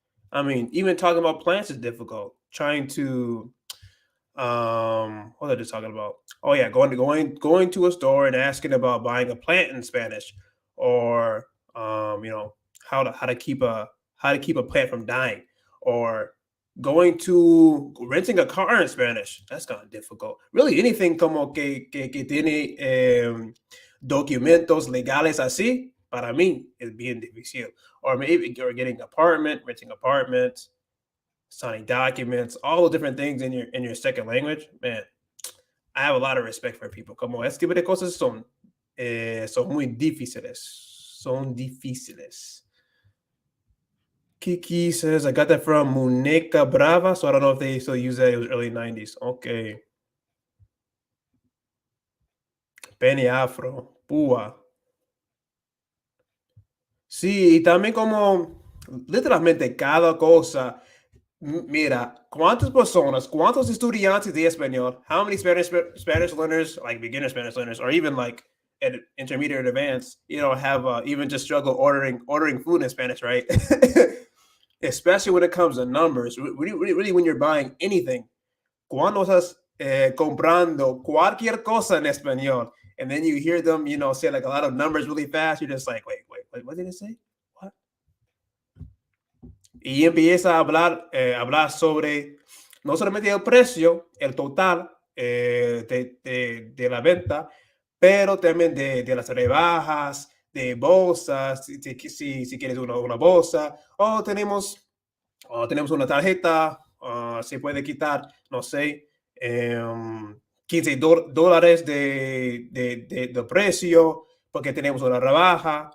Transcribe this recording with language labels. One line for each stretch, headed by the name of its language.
English: I mean, even talking about plants is difficult. Trying to what was I just talking about? Oh yeah, going to a store and asking about buying a plant in Spanish, or how to keep a plant from dying, or going to renting a car in Spanish. That's kind of difficult. Really, anything
Spanish: como que tiene documentos legales así, para mí is bien difícil.
English: Or maybe you're getting apartment, renting apartments, signing documents, all the different things in your second language, man, I have a lot of respect for people.
Spanish: Como este tipo de cosas son muy difíciles. Son difíciles.
English: Kiki says, I got that from Muneca Brava, so I don't know if they still use that. It was early 90s. Okay. Penny Afro, Púa.
Spanish: Sí, y también como literalmente cada cosa. Mira, cuántos estudiantes de español,
English: how many Spanish learners, like beginner Spanish learners, or even like at intermediate or advanced, have even just struggle ordering food in Spanish, right? Especially when it comes to numbers. Really, when you're buying anything,
Spanish: cuando estás comprando cualquier cosa en español,
English: and then you hear them, say like a lot of numbers really fast, you're just like, wait, what did it say? What?
Spanish: Y empieza a hablar sobre no solamente el precio, el total de la venta, pero también de las rebajas, de bolsas, si quieres una bolsa, tenemos una tarjeta, se puede quitar, no sé, $15 de precio porque tenemos una rebaja.